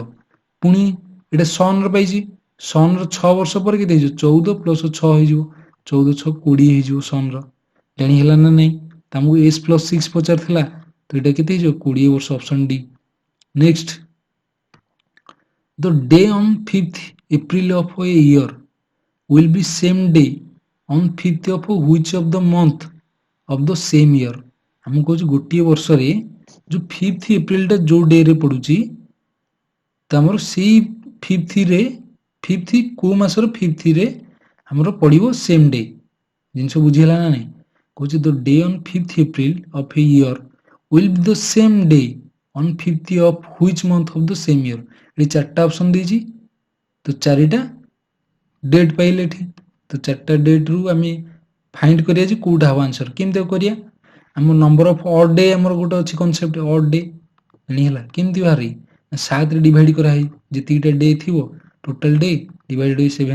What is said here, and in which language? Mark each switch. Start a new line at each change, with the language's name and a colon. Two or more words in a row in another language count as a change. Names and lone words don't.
Odia: ପୁଣି ଏଇଟା ସନ୍ର ପାଇଛି, ସନ୍ର 6 ବର୍ଷ ପରେ କେତେ ହେଇଯିବ 14 ପ୍ଲସ୍ 6 ହେଇଯିବ, 14 6 20 ହେଇଯିବ ସନ୍ର। ଜାଣି ହେଲା ନା ନାହିଁ, ତମକୁ
English: age plus
Odia: 6 ପଚାରିଥିଲା, ତ ଏଇଟା କେତେ ହେଇଯିବ 20 ବର୍ଷ,
English: option D. Next, the day on 5th April of a year will be same day on 5th of which of the month of the same year।
Odia: ଆମକୁ କହୁଛି ଗୋଟିଏ ବର୍ଷରେ ଯେଉଁ 5th ଏପ୍ରିଲଟା ଯେଉଁ ଡେରେ ପଡ଼ୁଛି, ତ ଆମର ସେଇ 5th କେଉଁ ମାସର 5thରେ ଆମର ପଡ଼ିବ
English: same day.
Odia: ଜିନିଷ ବୁଝିହେଲା ନା ନାହିଁ, କହୁଛି
English: the day on 5th April of a year will be the same day on 5th of which month of the same year।
Odia: ଏଠି 4ଟା ଅପସନ୍ ଦେଇଛି, ତ 4ଟା ଡେଟ୍ ପାଇଲେ ଏଠି। ତ 4ଟା ଡେଟ୍ରୁ ଆମେ ଫାଇଣ୍ଡ କରିବା ଯେ କେଉଁଟା ହେବ ଆନ୍ସର। କେମିତି କରିବା, ଆମ
English: number of odd day
Odia: ଆମର ଗୋଟେ ଅଛି
English: concept odd day,
Odia: ଜାଣିହେଲା କେମିତି ବାହାରେ 7ରେ ଡିଭାଇଡ୍ କରାହେଇ ଯେତିକିଟା ଡେ ଥିବ
English: total day divided by 7.